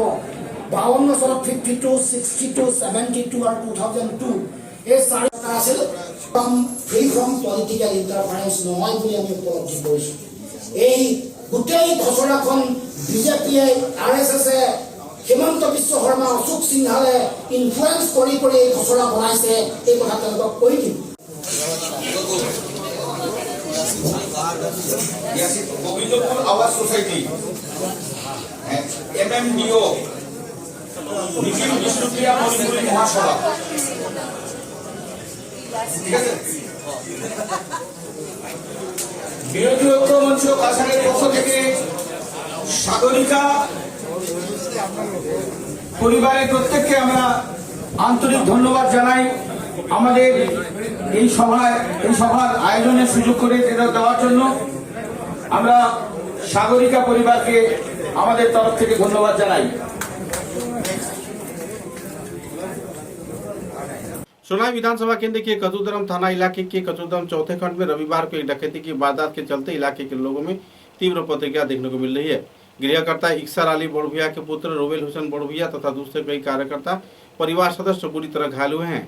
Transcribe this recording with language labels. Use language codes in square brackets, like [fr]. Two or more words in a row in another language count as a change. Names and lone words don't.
[as] 52 চনত 52, 62, 72 আৰু 2002 এই 4টা আছিল [en] free from political interference [as] নহয় বুলি আমি উপলব্ধি কৰিছোঁ। এই গোটেই খচৰাখন বিজেপিয়ে, RSSে, হিমন্ত বিশ্ব শৰ্মা, অশোক সিংহালে ইনফ্লুৱেঞ্চ কৰি এই খচৰা বনাইছে, এই কথা তেওঁলোকক কৈ দিম। [bn] গোবিন্দপুর আবাস সোসাইটি, MMDO, নিখিল বিষ্ণুপ্রিয়া মণিপুরী মহাসড়ক, ঠিক আছে। বিরোধী ঐক্য মঞ্চ কাছাড়ের পক্ষ থেকে সাগরিকা পরিবারের প্রত্যেককে আমরা আন্তরিক ধন্যবাদ জানাই আমাদের এই সভার আয়োজনের সুযোগ করে দেওয়ার জন্য। আমরা সাগরিকা পরিবারকে আমাদের তরফ থেকে ধন্যবাদ জানাই। [hi] सोनाई विधानसभा केंद्र के कचूदरम थाना इलाके के कचूदरम चौथे खंड में रविवार को एक डकैती की वारदात के चलते इलाके के लोगों में तीव्र प्रतिक्रिया देखने को मिल रही है। गृहकर्ता इक्सर अली बड़भुइया के पुत्र रोबेल हुसैन बड़भुइया तथा दूसरे कई कार्यकर्ता परिवार सदस्य बुरी तरह घायल हुए हैं।